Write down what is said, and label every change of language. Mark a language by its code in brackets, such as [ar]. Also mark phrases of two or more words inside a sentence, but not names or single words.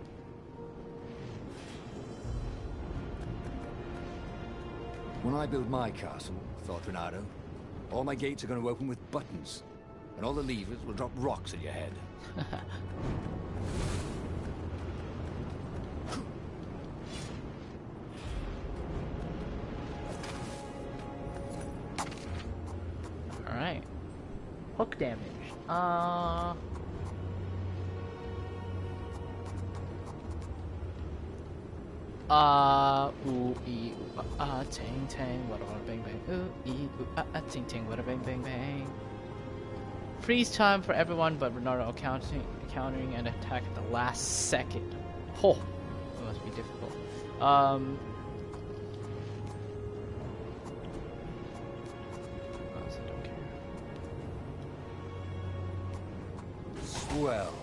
[en] When I build my castle, thought Renato, all my gates are going to open with buttons, and all the levers will drop rocks at your head. Alright. Hook damage. Ooh, ee, ooh, ting, ting, wada, wada, bang, bang, ooh, ee, ooh, ting, ting, wada, bang, bang, bang. Freeze time for everyone but Renato countering an attack at the last second. Oh, that must be difficult. Honestly, don't care. Swell.